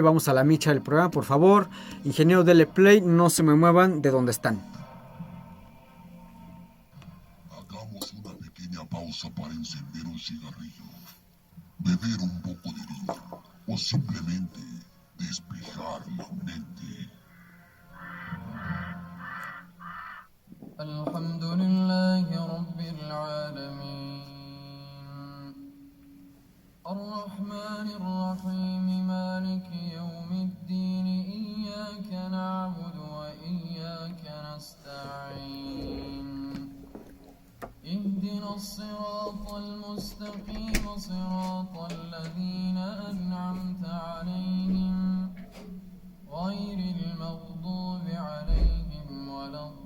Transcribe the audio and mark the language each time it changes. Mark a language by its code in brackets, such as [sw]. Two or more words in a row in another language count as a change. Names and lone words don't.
[es] Vamos a la micha del programa, por favor. Ingeniero, dele play, no se me muevan de donde están. Hagamos una pequeña pausa para encender un cigarrillo, beber un poco de vino o simplemente despejar la mente. [ar] الحمد لله رب العالمين الرحمن الرحيم مالك يوم الدين إياك نعبد وإياك نستعين اهدنا الصراط المستقيم صراط الذين أنعمت عليهم غير المغضوب عليهم ولا